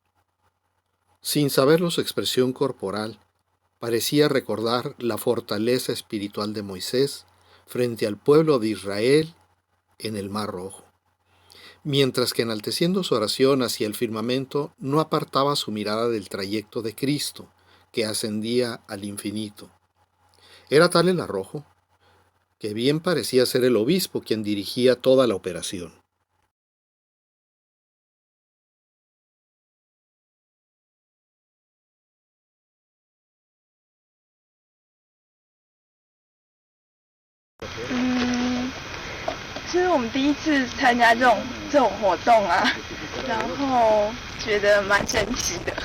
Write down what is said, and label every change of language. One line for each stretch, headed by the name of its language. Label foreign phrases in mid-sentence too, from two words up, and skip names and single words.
Spanish: Sin saberlo su expresión corporal, parecía recordar la fortaleza espiritual de Moisés frente al pueblo de Israel en el Mar Rojo, mientras que enalteciendo su oración hacia el firmamento no apartaba su mirada del trayecto de Cristo, que ascendía al infinito. Era tal el arrojo que bien parecía ser el obispo quien dirigía toda la operación.
Chinese: 其实我们第一次参加这种活动啊，然后觉得蛮神奇的。